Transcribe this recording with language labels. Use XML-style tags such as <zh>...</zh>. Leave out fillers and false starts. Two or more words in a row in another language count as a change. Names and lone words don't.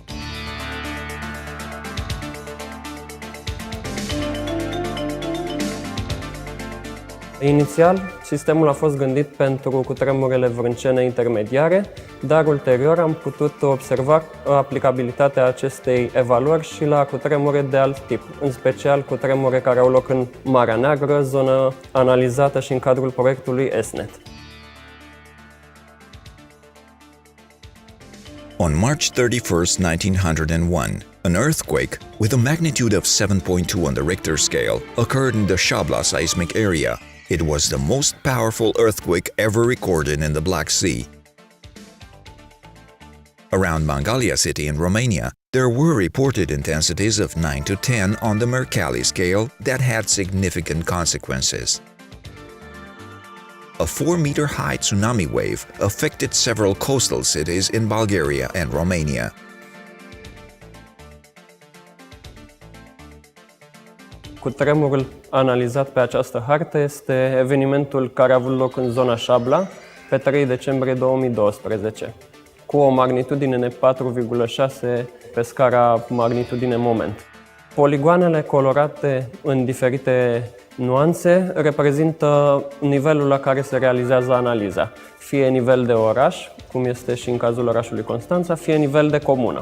<ro>Inițial, sistemul a fost gândit pentru cutremurile vrâncene intermediare, dar ulterior am putut observa aplicabilitatea acestei evaluări și la cutremure de alt tip, în special cutremure care au loc în Marea Neagră, zonă analizată și în cadrul proiectului ESNET.</ro> <en>On March 31st, 1901, an earthquake with a magnitude of 7.2 on the Richter scale occurred in the Shabla seismic area. It was the most powerful earthquake ever recorded in the Black Sea. Around Mangalia city in Romania, there were reported intensities of 9 to 10 on the Mercalli scale that had significant consequences. A 4-meter-high tsunami wave affected several coastal cities in Bulgaria and Romania.</en> <ro>Cutremurul analizat pe această hartă este evenimentul care a avut loc în zona Șabla pe 3 decembrie 2012, cu o magnitudine de 4,6 pe scara magnitudine moment. Poligoanele colorate în diferite nuanțe reprezintă nivelul la care se realizează analiza, fie nivel de oraș, cum este și în cazul orașului Constanța, fie nivel de comună.</ro>